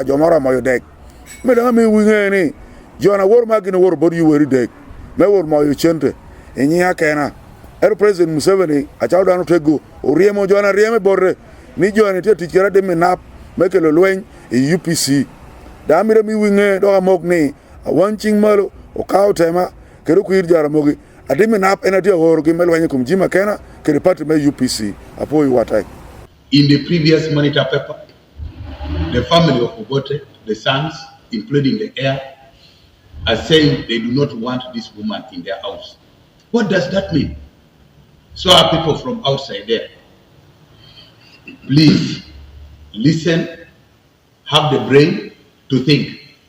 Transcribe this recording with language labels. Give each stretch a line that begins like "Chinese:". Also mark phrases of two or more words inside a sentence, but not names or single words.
Lango (Uganda): jo mara moyo dek me da me winge ni jona wor ma gino wor bor yu weri dek me wor moyo chente enyi akena President Museveni a chawda no tego oriemo jona rieme borre ni jona te tikera de menap mekelo lwen e UPC da mire mi winge do amok ni a wanching malo o kaw tema kero kuir jaramogi ade menap enati horo gi melwanye kum jima kena kere party me UPC apoy watai.
English: In the previous monitor paper, the family of Obote, the sons, including the heir, are saying they do not want this woman in their house. What does that mean? So are people from outside there. Please listen, have the brain to think.